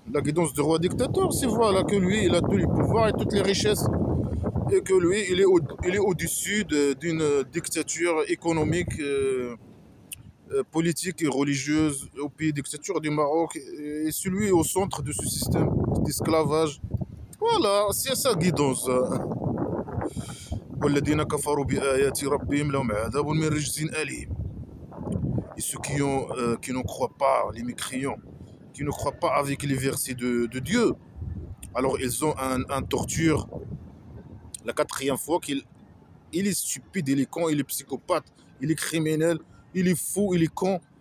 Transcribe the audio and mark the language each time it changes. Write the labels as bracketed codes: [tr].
[fr] La guidance du roi dictateur, c'est voilà que lui, il a tous les pouvoirs et toutes les richesses. Et que lui, il est au-dessus d'une dictature économique, politique et religieuse au pays dictature du Maroc. Et celui au centre de ce système d'esclavage. Voilà, c'est sa guidance. [ar] والذين كفروا بآيات ربهم لهم عذاب من رجز أليم. [fr] et ceux qui ne croient pas, les mécréants, qui ne croient pas avec les versets de Dieu. Alors ils ont un torture. La quatrième fois il est stupide, il est con, il est psychopathe, il est criminel, il est fou, il est con.